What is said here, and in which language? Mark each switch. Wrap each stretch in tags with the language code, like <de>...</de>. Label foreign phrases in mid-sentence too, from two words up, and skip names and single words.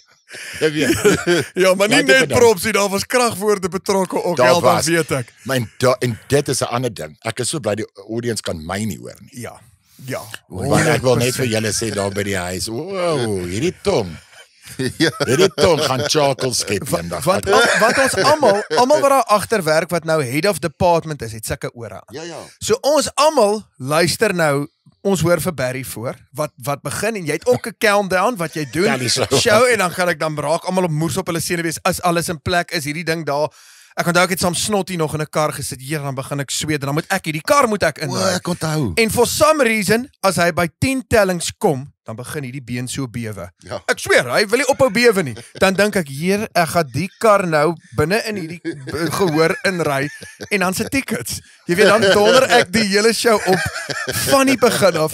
<af>Ja, maar nie net props nie, daar was kragwoorde betrokke ook, dan weet ek. En dit is 'n ander ding. Ek is so bly die audience kan my nie hoor nie. Ja. Want ek wil net vir julle sê daar by die huis, wow, hierdie tong. Hierdie tong gaan Jackal skep vandag. Want ons almal wat daar agter werk wat nou</af> <en>head of department</en> <af>is, het sulke ore aan. Ja. So ons almal luister nou. Ons hoor vir Barry voor, wat begin en jy het ook 'n countdown wat jy doen, show en dan gaan ek dan raak almal op moers op hulle sene wees, as alles in plek is, hierdie ding daar, ek onthou ek het saam Snotty nog in 'n kar gesit, hier dan begin ek sweet, en dan moet ek hierdie kar inry. Ek onthou.</af> <en>En for some reason,</en> <af>as hy by 10 tellings kom, dan begin hierdie been so bewe. Ja. Ek sweer, hy wil nie ophou bewe nie. Dan dink ek, hier, ek gaan die kar nou binne in hierdie gehoor inry en dan se tickets. Jy weet, dan donder ek die hele show op van die begin af.</af>